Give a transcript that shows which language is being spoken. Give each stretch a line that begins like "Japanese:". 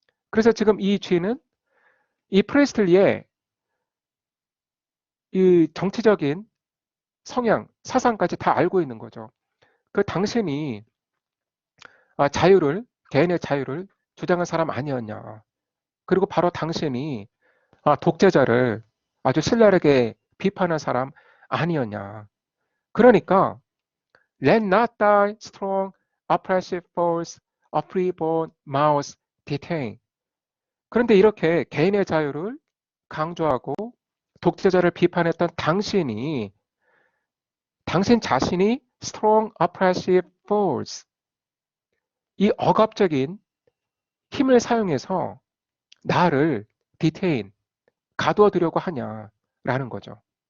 Korean: 그래서 지금 이 쥐는 이 프레스틀리의 이 정치적인 성향, 사상까지 다 알고 있는 거죠. 그 당신이 개인의 자유를 주장한 사람 아니었냐. 그리고 바로 당신이 독재자를 아주 신랄하게 비판한 사람 아니었냐. 그러니까
English: let not thy strong oppressive force a freeborn mouse detained.
Korean: 그런데 이렇게 개인의 자유를 강조하고 독재자를 비판했던 당신 자신이
English: strong oppressive force,
Korean: 이 억압적인 힘을 사용해서 나를 detain, 가두어 두려고 하냐라는 거죠.